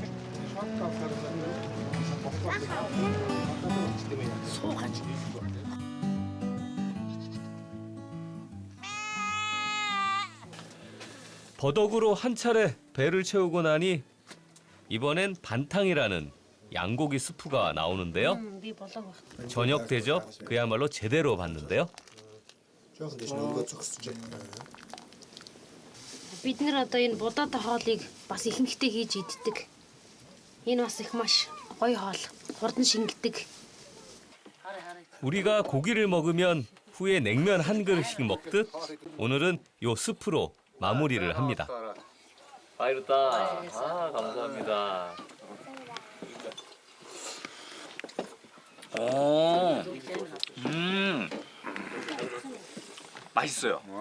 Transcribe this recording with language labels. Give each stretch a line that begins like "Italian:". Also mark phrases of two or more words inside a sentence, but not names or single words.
Korean: 버덕으로 한 차례 배를 채우고 나니 이번엔 반탕이라는 양고기 스프가 나오는데요. 저녁 대접 그야말로 제대로 받는데요.
Mongolian: Бид нэр одоо энэ будаатай хоолыг бас ихэнхдээ хийж иддэг. Энэ бас их маш гоё хоол. Хурдан шингэдэг.
Korean: 우리가 고기를 먹으면 후에 냉면 한 그릇씩 먹듯 오늘은 요 스프로 마무리를 합니다. 아, 이렇다. 아, 감사합니다. 맛있어요.